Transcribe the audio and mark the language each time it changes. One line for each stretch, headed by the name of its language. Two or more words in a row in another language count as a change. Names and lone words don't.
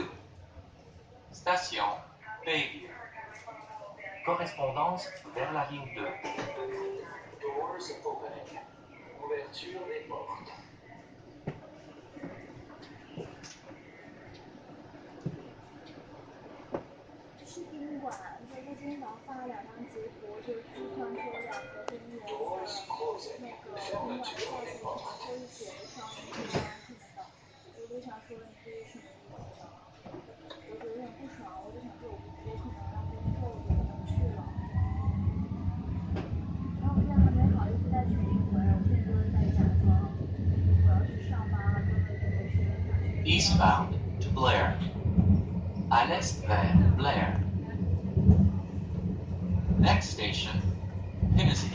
French: Station Bayview. Correspondance vers la ligne 2.
English: Doors opening.
French: Ouverture des portes.
Chinese: 是宾馆，在陆军岛发了2张截图，就是据传说2个军人的那个宾馆的价钱什么都是写的上1万什么的，我就想说你这是什么意思呢？我就有点不爽，我就想说我可能要不够，我就不能去了。然后我现在还没好意思再群里回，我现在就是在假装我要去上班了，根本就没时间去。
English: Eastbound to Blair.
French: À l'est vers Blair.
English: Next station, Pimsey.